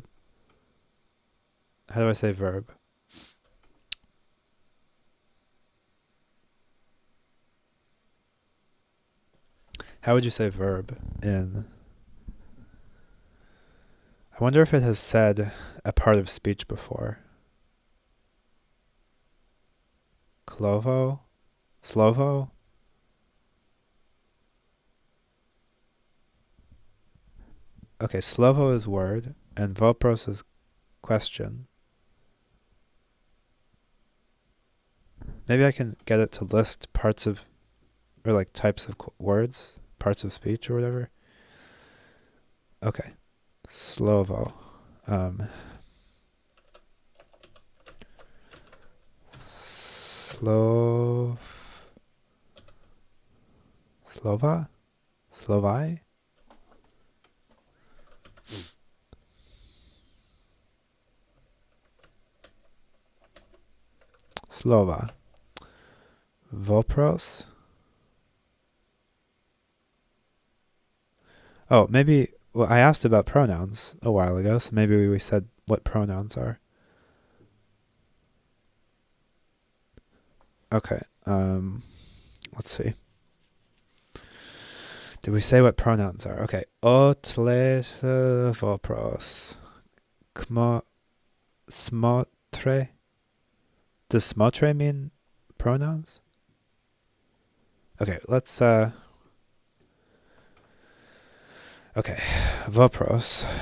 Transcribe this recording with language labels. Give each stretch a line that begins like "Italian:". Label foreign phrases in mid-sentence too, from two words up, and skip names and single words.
English: How do I say verb? How would you say verb in... I wonder if it has said a part of speech before. Clovo? Slovo? Okay, Slovo is word, and Vopros is question. Maybe I can get it to list parts of, or like types of words, parts of speech or whatever. Okay, Slovo. Slova? Slovai? Slova. Vopros? Oh, maybe... Well, I asked about pronouns a while ago, so maybe we said what pronouns are. Okay, let's see. Did we say what pronouns are? Okay.
Russian: Otle vopros. Kmo smotre.
English: Does smotre mean pronouns? Okay, let's okay. Vopros.